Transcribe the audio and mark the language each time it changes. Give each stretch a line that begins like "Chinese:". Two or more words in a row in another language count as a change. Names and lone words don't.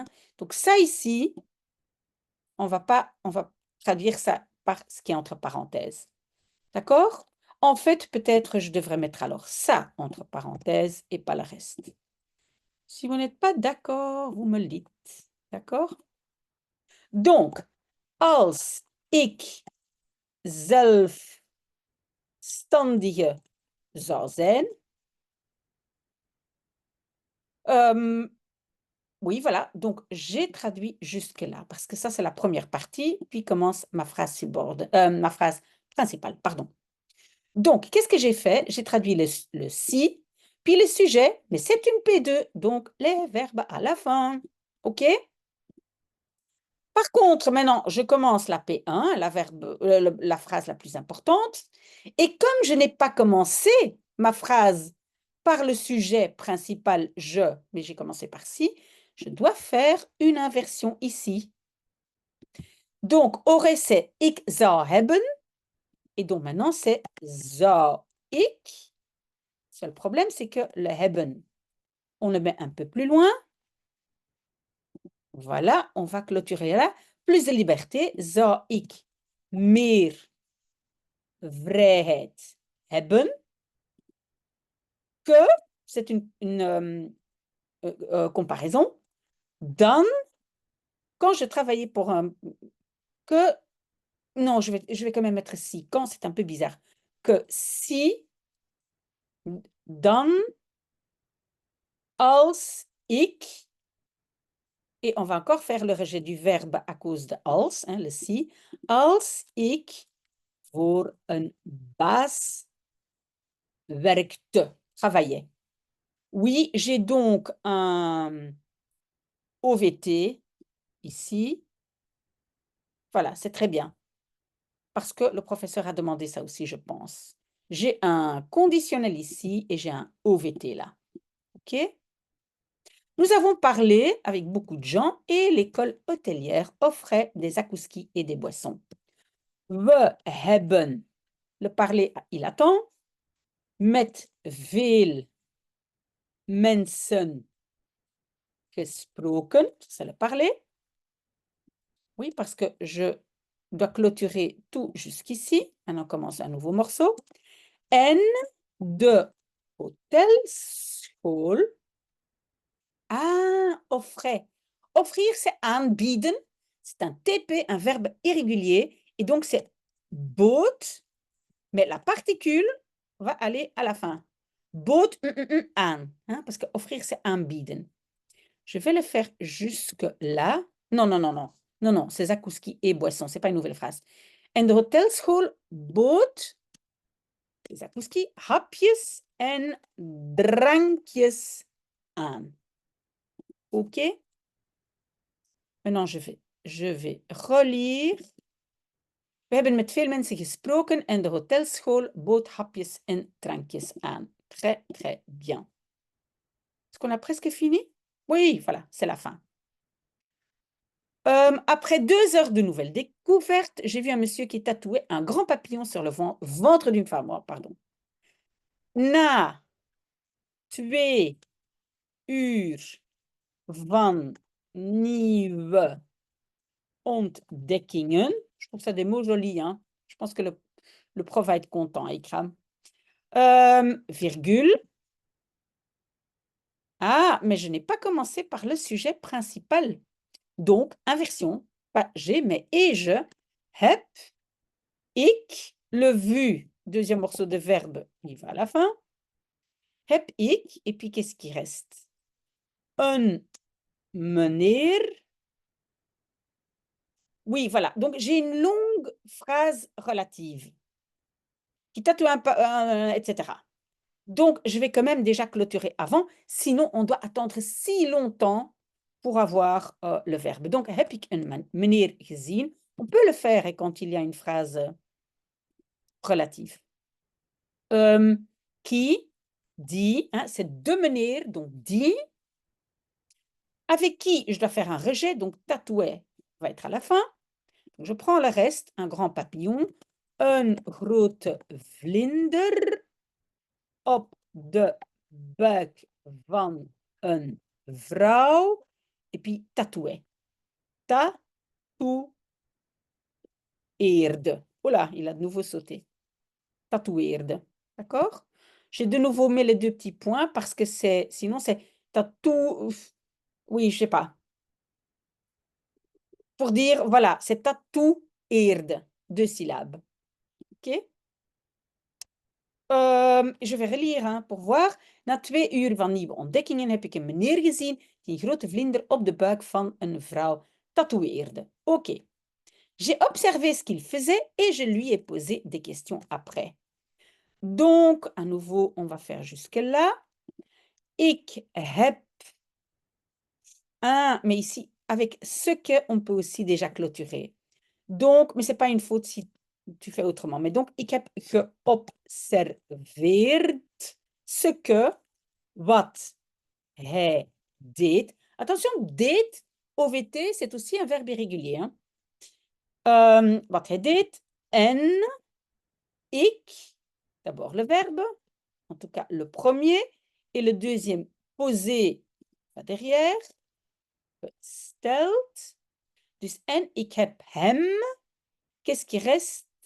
French: Donc ça ici, on va traduire ça par ce qui est entre parenthèses. D'accord? En fait, peut-être je devrais mettre alors ça entre parenthèses et pas le reste. Si vous n'êtes pas d'accord, vous me le dites. D'accord? Donc,
Dutch: als ik zelfstandige zou zijn.
French: Oui, voilà. Donc, j'ai traduit jusque-là parce que ça, c'est la première partie. Puis commence ma phrase ma phrase principale, pardon. Donc, qu'est-ce que j'ai fait? J'ai traduit le si, puis le sujet, mais c'est une P2, donc les verbes à la fin. OK? Par contre, maintenant, je commence la P1, la phrase la plus importante. Et comme je n'ai pas commencé ma phrase par le sujet principal je, mais j'ai commencé par si, je dois faire une inversion ici. Donc, aurait c'est
Dutch: ik zou hebben.
French: Et donc maintenant, c'est
Dutch: zou ik.
French: Le seul problème, c'est que le hebben, on le met un peu plus loin. Voilà, on va clôturer là. Plus de liberté.
Dutch: Zou ik meer vrijheid hebben
French: que, c'est une comparaison, dan quand je travaillais pour un... Que, non, je vais quand même mettre si. Quand, c'est un peu bizarre. Que si,
Dutch: dan, als ik,
French: et on va encore faire le rejet du verbe à cause de als, hein, le si,
Dutch: als ik voor een baas werkte,
French: travaillait. Oui, j'ai donc un OVT ici. Voilà, c'est très bien. Parce que le professeur a demandé ça aussi, je pense. J'ai un conditionnel ici et j'ai un OVT là. OK? Nous avons parlé avec beaucoup de gens et l'école hôtelière offrait des akouskis et des boissons.
Dutch: We hebben,
French: le parler, il attend,
Dutch: met veel mensen gesproken,
French: c'est le parler. Oui, parce que je dois clôturer tout jusqu'ici. Maintenant, on commence un nouveau morceau.
Dutch: En de hotelschool.
French: Ah, offrait. Offrir, c'est aanbieden. C'est un TP, un verbe irrégulier. Et donc, c'est boot, mais la particule va aller à la fin.
Dutch: Boot aan.
French: Hein, parce que offrir, c'est aanbieden. Je vais le faire jusque-là. Non, non, non, non. Non, non, c'est zakouski et boisson. Ce n'est pas une nouvelle phrase.
Dutch: En de hotelschool bood zakouski, hapjes en drankjes aan.
French: OK? Maintenant, je vais relire.
Dutch: We hebben met veel mensen gesproken en de hotelschool bood hapjes en drankjes aan.
French: Très, très bien. Est-ce qu'on a presque fini? Oui, voilà, c'est la fin. Après 2 heures de nouvelles découvertes, j'ai vu un monsieur qui tatouait un grand papillon sur le ventre d'une femme. Oh, pardon.
Dutch: Na 2 uur van nieuwe ontdekkingen.
French: Je trouve ça des mots jolis. Hein? Je pense que le prof va être content, Ikram. Virgule. Ah, mais je n'ai pas commencé par le sujet principal. Donc, inversion. Pas j'ai, mais et je.
Dutch: Heb, ik,
French: le vu. Deuxième morceau de verbe, il va à la fin.
Dutch: Heb ik,
French: et puis qu'est-ce qui reste? Un meneer. Oui, voilà. Donc, j'ai une longue phrase relative qui tatoue etc. Donc, je vais quand même déjà clôturer avant, sinon on doit attendre si longtemps pour avoir le verbe. Donc,
Dutch: heb ik een meneer gezien?
French: On peut le faire quand il y a une phrase relative. Qui, dit, hein, c'est
Dutch: de meneer,
French: donc dit. Avec qui je dois faire un rejet, donc tatouer va être à la fin. Donc, je prends le reste, un grand papillon,
Dutch: een grote vlinder op de buik van een vrouw.
French: Et puis tatouer. Tatoueerde. Oh là, il a de nouveau sauté. Tatoueerde. D'accord? J'ai de nouveau mis les 2 petits points parce que sinon c'est tatou. Oui, je sais pas. Pour dire, voilà, c'est tatoueerde. 2 syllabes. OK? Je vais relire hein, pour voir.
Dutch: Na 2 uur van nieuwe ontdekkingen heb ik een meneer gezien die een grote vlinder op de buik van een vrouw tatoeëerde.
French: OK. J'ai observé ce qu'il faisait et je lui ai posé des questions après. Donc, à nouveau, on va faire jusque-là.
Dutch: Ik heb
French: un, mais ici, avec ce que, on peut aussi déjà clôturer. Donc, mais ce n'est pas une faute si tu fais autrement. Mais donc,
Dutch: ik heb geobserveerd
French: ce que,
Dutch: wat hij deed.
French: Attention, deed, OVT, c'est aussi un verbe irrégulier. Hein?
Dutch: Wat hij deed. En, ik,
French: d'abord le verbe, en tout cas le premier, et le deuxième, poser, va derrière, stelt.
Dutch: Dus en, ik heb hem.
French: Qu'est-ce qui reste?